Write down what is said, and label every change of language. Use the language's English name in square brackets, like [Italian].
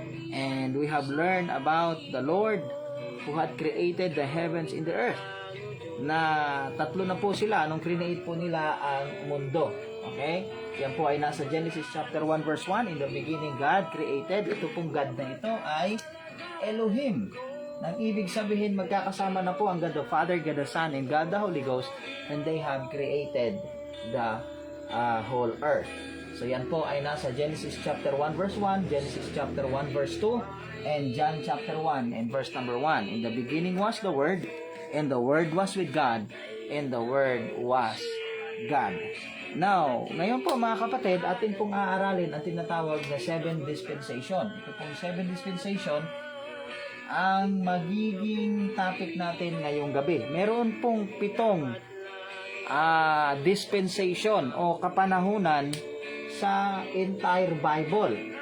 [English] And we have learned about the Lord who had created the heavens and the earth. [Filipino] Na tatlo na po sila nung create po nila ang mundo. Okay? Yan po ay nasa Genesis chapter 1 verse 1. [English] In the beginning God created. [Filipino] Ito pong God na ito ay Elohim. Nang ibig sabihin magkakasama na po ang [English] God the Father, God the Son, and God the Holy Ghost, and they have created the whole earth. So [Filipino] yan po ay nasa [English] Genesis chapter 1 verse 1, Genesis chapter 1 verse 2, and John chapter 1 and verse number 1. In the beginning was the Word, and the Word was with God, and the Word was God. [Filipino] Now, ngayon po mga kapatid, atin pong aaralin ang tinatawag na 7 dispensation. Ito pong 7 dispensation ang magiging topic natin ngayong gabi. Meron pong 7 dispensation o kapanahunan sa [English] entire Bible.